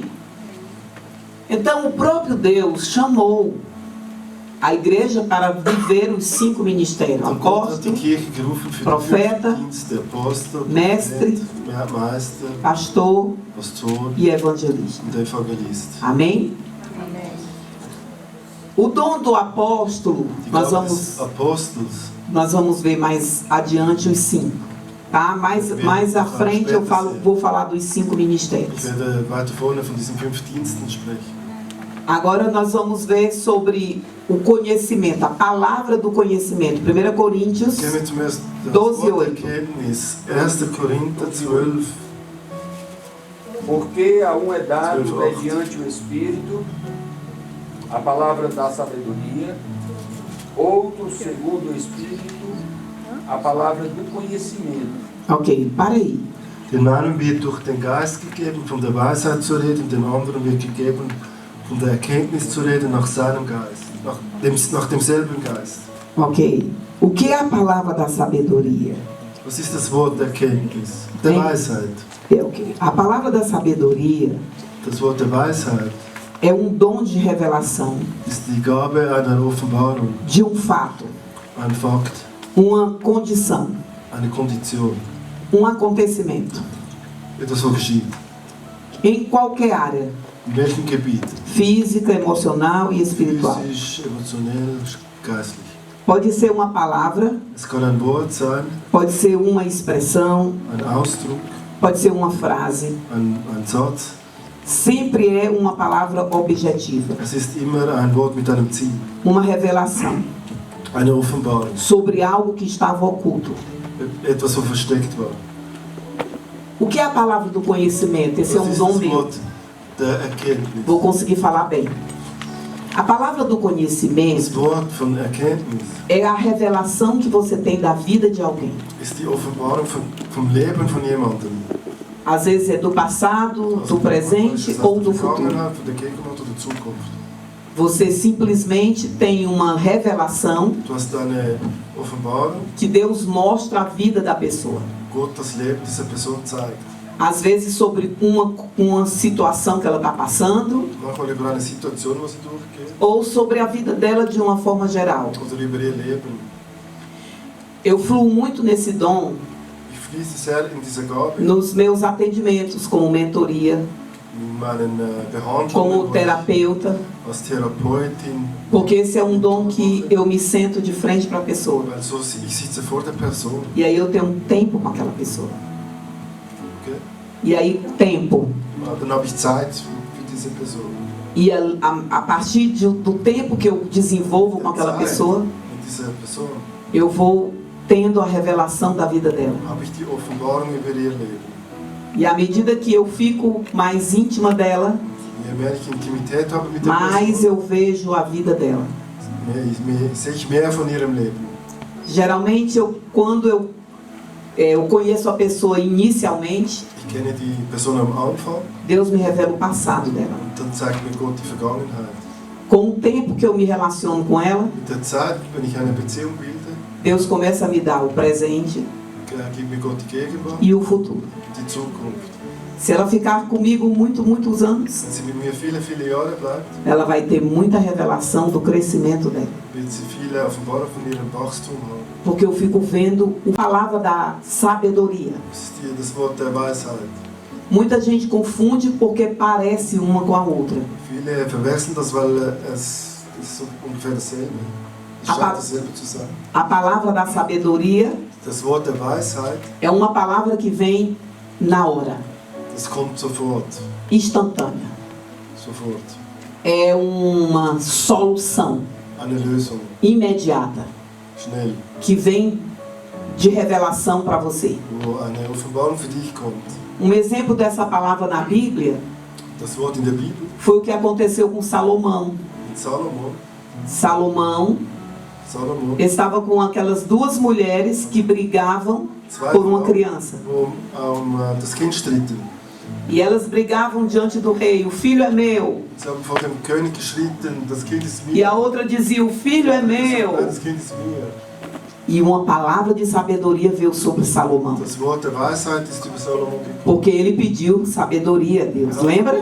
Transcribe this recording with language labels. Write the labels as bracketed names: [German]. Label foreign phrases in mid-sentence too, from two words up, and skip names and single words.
[Portuguese] Então o próprio Deus chamou a igreja para viver os 5 ministérios: [German] Und Gott hat die [Portuguese] apóstolo, [German] Kirche gerufen für [Portuguese] Profeta, [German] den Dienst der Apostel, [Portuguese] Mestre, [German] Prophet, Meister, [Portuguese] pastor [German] Pastor [Portuguese] e evangelista. [German] und Evangelist. [Portuguese] Amém? O dom do apóstolo, [German] Die [Portuguese] nós [German] Gabe des Apostels, [Portuguese] vamos ver mais adiante os 5. Tá? Mais à frente vou falar dos 5 [German] ich [Portuguese] ministérios. [German] werde weiter vorne von diesen 5 Diensten sprechen. [Portuguese] Agora nós vamos ver sobre o conhecimento, a palavra do conhecimento. 1 Coríntios [German] Gehen wir zum ersten 12, Wort 8. Erkenntnis. 1. Korinther 12. [Portuguese] Porque a um é dado, 12:8. mediante o Espírito, a palavra da sabedoria, outro, segundo o Espírito, a palavra do conhecimento. Ok, para aí. [German] Den einen wird durch den Geist gegeben, von der Weisheit zu reden, den anderen wird gegeben, von der Erkenntnis zu reden, nach seinem Geist, nach demselben Geist. [Portuguese] Ok. O que é a palavra da sabedoria? [German] Was ist das Wort der Erkenntnis? Der [Portuguese] Sim. [German] Weisheit. [Portuguese] Ok. A palavra da sabedoria [German] Das Wort der Weisheit [Portuguese] é um dom de revelação [German] ist die Gabe einer Offenbarung, [Portuguese] de um fato, [German] ein Fakt, [Portuguese] uma condição, [German] eine Kondition, [Portuguese] acontecimento, [German] etwas, was geschieht. [Portuguese] em qualquer área, [German] In welchem Gebiet? [Portuguese] física, emocional e espiritual. [German] Physisch, emotionell, geistlich. [Portuguese] Pode ser uma palavra, [German] Es kann ein Wort sein, [Portuguese] pode ser uma expressão, [German] ein Ausdruck, [Portuguese] pode ser uma frase. [German] ein Satz. [Portuguese] Sempre é uma palavra objetiva, [German] Es ist immer ein Wort mit einem Ziel, [Portuguese] uma revelação [German] eine Offenbarung, [Portuguese] sobre algo que estava oculto. [German] etwas, was versteckt war. [Portuguese] O que é a palavra do conhecimento? Esse é [German] Was [Portuguese] um [German] ist [Portuguese] dom [German] das [Portuguese] meu. [German] Wort der Erkenntnis? [Portuguese] Vou conseguir falar bem. A palavra do [German] Das [Portuguese] conhecimento [German] Wort von Erkenntnis [Portuguese] é a revelação que você tem da vida de alguém. [German] ist die Offenbarung vom Leben von jemandem. [Portuguese] Às vezes é do passado, do presente ou do futuro. [German] Vergangenheit, von der Gegenwart oder Zukunft. [Portuguese] Você simplesmente tem uma revelação [German] Du hast eine Offenbarung, [Portuguese] que Deus mostra a vida da pessoa. [German] Gott das Leben dieser Person zeigt. [Portuguese] Às vezes sobre uma situação que ela está passando, [German] Manchmal über eine Situation, was sie durchgeht, [Portuguese] ou sobre a vida dela de uma forma geral. [German] oder über ihr Leben. [Portuguese] Eu fluo muito nesse dom [German] Ich fließe sehr in diese Gabe, [Portuguese] nos meus atendimentos, como mentoria, [German] in meinen Behandlungen, [Portuguese] como [German] wo ich [Portuguese] terapeuta, [German] als Therapeutin, [Portuguese] porque esse é um dom que eu me sento de frente para a pessoa. [German] weil so ich sitze vor der Person. [Portuguese] E aí eu tenho um tempo com aquela pessoa. Okay? E aí, tempo. [German] Dann habe ich Zeit für diese Person. [Portuguese] E a partir do tempo que eu desenvolvo com aquela pessoa, [German] Mit dieser Person [Portuguese] eu vou tendo a revelação da vida dela. [German] habe ich die Offenbarung über ihr Leben. [Portuguese] E à medida que eu fico mais íntima dela, [German] Je mehr ich Intimität habe mit der [Portuguese] mais [German] Person, [Portuguese] eu vejo a vida dela. [German] sehe ich mehr von ihrem Leben. [Portuguese] Geralmente, quando eu conheço a pessoa inicialmente, [German] Ich kenne die Person am Anfang [Portuguese] Deus me revela o passado dela. [German] und dann zeigt mir Gott die Vergangenheit. [Portuguese] Com o tempo que eu me relaciono com ela, [German] Mit der Zeit, wenn ich eine Beziehung bilde, [Portuguese] Deus começa a me dar o presente [German] gibt mir Gott die Gegenwart [Portuguese] e o futuro. [German] und die Zukunft. [Portuguese] Se ela ficar comigo muitos anos, [German] Wenn sie mit mir viele, viele Jahre bleibt, [Portuguese] ela vai ter muita revelação do crescimento dela. [German] wird sie viele Offenbarungen von ihrem Wachstum haben. [Portuguese] Porque eu fico vendo a palavra da sabedoria. [German] Das ist das Wort der Weisheit. [Portuguese] Muita gente confunde porque parece uma com a outra. [German] Viele verwechseln das, weil es ist so ungefähr dasselbe. Es Aber- scheint dasselbe zu sein. [Portuguese] A palavra da sabedoria [German] Das Wort der Weisheit, [Portuguese] é uma palavra que vem na hora, [German] das kommt sofort. [Portuguese] instantânea. [German] Sofort. [Portuguese] É uma solução [German] Eine Lösung. [Portuguese] imediata [German] Schnell. [Portuguese] que vem de revelação para você. [German] Wo eine Offenbarung für dich kommt. [Portuguese] Um exemplo dessa palavra na Bíblia [German] Das Wort in der Bibel, [Portuguese] foi o que aconteceu com Salomão. [German] mit Salomon. [Portuguese] Salomão estava com aquelas duas mulheres que brigavam por uma criança. [German] Das Kind stritten. [Portuguese] E elas brigavam diante do rei: o filho é meu. [German] Sie haben vor dem König gestritten, das Kind ist mir. [Portuguese] E a outra dizia: o filho é meu. [German] Das Kind ist mir. [Portuguese] E uma palavra de sabedoria veio sobre Salomão. [German] Das Wort der Weisheit ist über Salomon gekommen. [Portuguese] Porque ele pediu sabedoria a Deus, lembra?